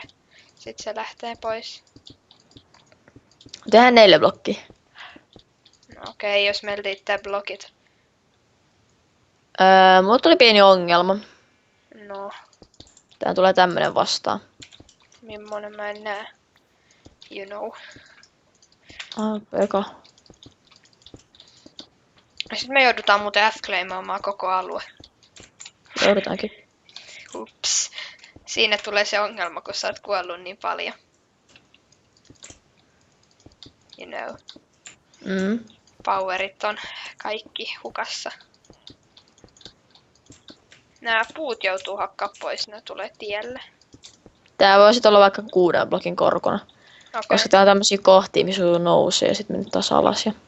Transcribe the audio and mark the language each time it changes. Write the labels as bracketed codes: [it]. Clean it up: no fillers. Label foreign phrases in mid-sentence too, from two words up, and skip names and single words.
[fi] Sitten se lähtee pois. Tehdään 4 blokki. No, okei, jos meillä riittää blokit. Mulla tuli pieni ongelma. No, Tää tulee tämmönen vastaan. millainen mä en näe. [en] You know. [fi] Eka. Sitten me joudutaan muuten F-claimaamaan koko alue. Joudutaankin. Ups. Siinä tulee se ongelma, kun sä oot kuollut niin paljon. [en] You know. [fi] Powerit on kaikki hukassa. Nää puut joutuu hakkaa pois, ne tulee tielle. Tää voi sit olla vaikka 6 blokin korkona. Okei. Koska tää on tämmösiä kohtia, missä sun nousee ja sit menee taas alas.